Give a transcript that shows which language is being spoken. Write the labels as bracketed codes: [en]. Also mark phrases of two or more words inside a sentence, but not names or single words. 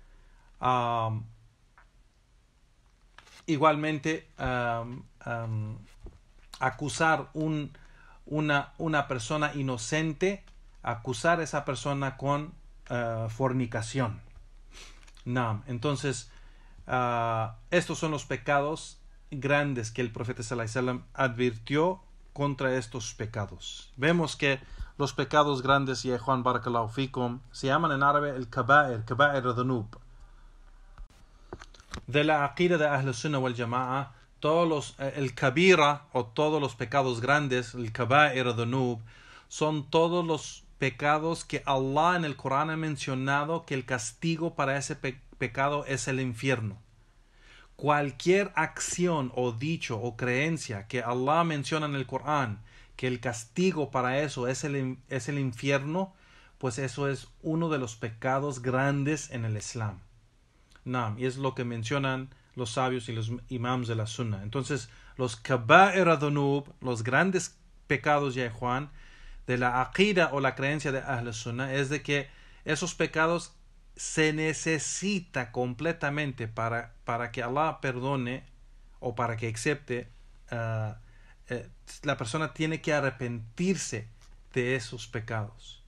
[es] Igualmente acusar una persona inocente, acusar a esa persona con fornicación. Entonces estos son los pecados grandes que el profeta [ar] صلى الله عليه وسلم [es] advirtió contra estos pecados. Vemos que los pecados grandes, ya Juan [ar] بارك الله فيكم, [es] se llaman en árabe el [ar] كبائر ذنوب. [es] De la aqida de [ar] أهل السنة والجماعة, [es] el kabira o todos los pecados grandes, el [ar] كبائر ذنوب, [es] son todos los pecados que Allah en el Corán ha mencionado que el castigo para ese pecado es el infierno. Cualquier acción o dicho o creencia que Allah menciona en el Corán que el castigo para eso es el infierno, pues eso es uno de los pecados grandes en el Islam. Y es lo que mencionan los sabios y los imams de la Sunna. Entonces, los [ar] كبائر ذنوب, [es] los grandes pecados, ya Juan, de la aqida o la creencia de [ar] أهل السنة, [es] es de que esos pecados se necesita completamente para que Allah perdone o para que acepte. La persona tiene que arrepentirse de esos pecados.